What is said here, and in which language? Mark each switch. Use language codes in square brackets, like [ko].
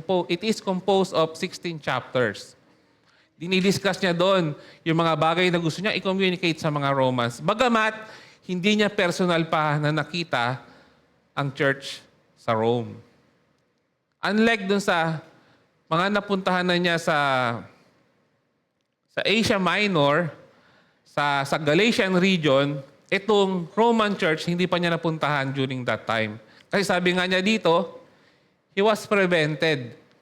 [en] It is composed of 16 chapters. [tl] Dinidiscuss niya doon yung mga bagay na gusto niya i-communicate sa mga Romans. Bagamat, hindi niya personal pa na nakita ang church sa Rome. Unlike dun sa mga napuntahan na niya sa Asia Minor, sa Galatian region, itong Roman church, hindi pa niya napuntahan [en] during that time. [tl] Kasi sabi nga niya dito, [en] he was prevented.